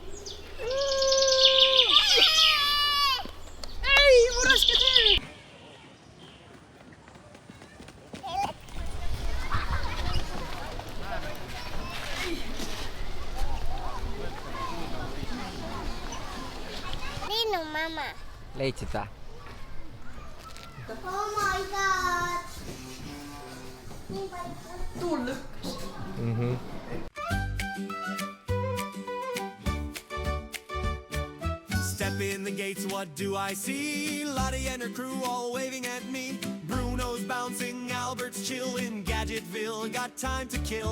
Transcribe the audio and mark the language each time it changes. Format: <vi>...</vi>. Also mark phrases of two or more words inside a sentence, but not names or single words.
<et>Ei, mu raske töö! Linnu mamma. Leidsid või?</et> <en>Oh my god!</en> <et>Tuul lükkas.</et> <en>Step in the gates, what do I see? Lottie and her crew all waving at me. Bruno's bouncing, Albert's chillin', Gadgetville got time to kill.</en>